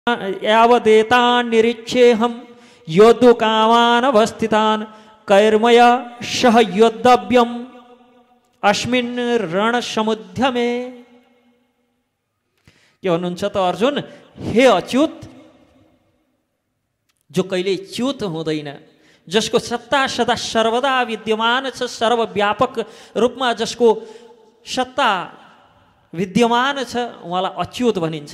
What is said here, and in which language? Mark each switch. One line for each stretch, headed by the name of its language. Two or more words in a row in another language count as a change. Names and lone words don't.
Sanskrit: यावदेतान् निरीक्ष्येऽहं योद्धुकामान् अवस्थितान् कैर्मया सह योद्धव्यम् अस्मिन् रणसमुद्यमे।
Nepali: के भन्नुहुन्छ त अर्जुन, हे अच्युत, जो कहिले च्युत हुँदैन, जसको सत्ता सदा सर्वदा विद्यमान छ, सर्वव्यापक रूपमा जसको सत्ता विद्यमान छ, उहाँलाई अच्युत भनिन्छ।